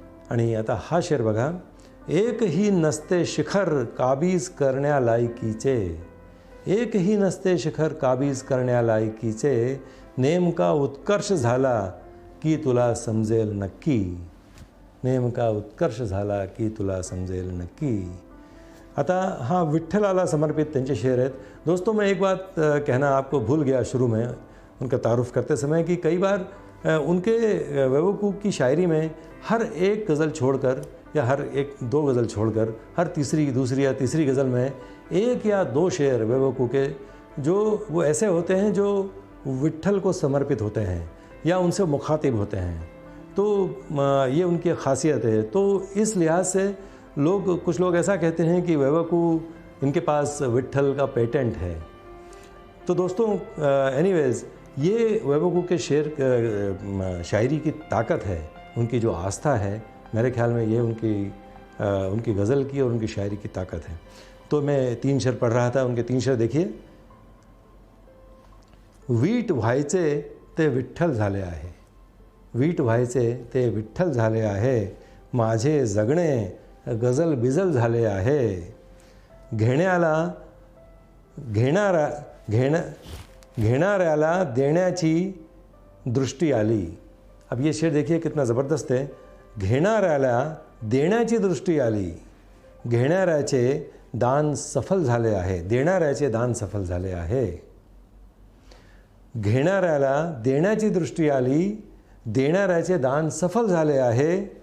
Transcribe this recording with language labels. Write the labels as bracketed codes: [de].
[mr] आणि आता हा शेर बघा. एकही नसते शिखर काबीज करण्यालायकीचे, एकही नसते शिखर काबीज करण्यालायकीचे, नेमका उत्कर्ष झाला की तुला समजेल नक्की, नेमका उत्कर्ष झाला की तुला समजेल नक्की. आता हाँ विट्ठलाला समर्पित त्यांचे शेर आहेत. [hi] दोस्तों मैं एक बात कहना आपको भूल गया शुरू में उनका तारुफ करते समय कि कई बार उनके वैभव की शायरी में हर एक गज़ल छोड़कर या हर एक दो गज़ल छोड़कर हर तीसरी दूसरी या तीसरी गज़ल में एक या दो शेर वैभव के जो वो ऐसे होते हैं जो विट्ठल को समर्पित होते हैं या उनसे मुखातिब होते हैं. तो ये उनकी खासियत है. तो इस लिहाज से कुछ लोग ऐसा कहते हैं कि वैभव इनके पास विट्ठल का पेटेंट है. तो दोस्तों एनीवेज़ ये वैभव के शेर शायरी की ताकत है, उनकी जो आस्था है, मेरे ख्याल में ये उनकी गज़ल की और उनकी शायरी की ताकत है. तो मैं 3 शेर पढ़ रहा था, उनके 3 शेर देखिए. [mr] वीट व्हायचे ते विठ्ठल झाले आहे, वीट व्हायचे ते विठ्ठल झाले आहे, माझे जगणे गजल बिजल झाले आहे, घेणाऱ्याला देण्याची दृष्टी आली. [hi] अब ये शेर देखिए कितना ज़बरदस्त है. [mr] घेणाऱ्याला देण्याची दृष्टी आली, घेणाऱ्याचे दान सफल झाले आहे, देणाऱ्याचे दान सफल झाले आहे. घेणाऱ्याला देण्याची दृष्टी आली, देणाऱ्याचे दान सफल झाले आहे.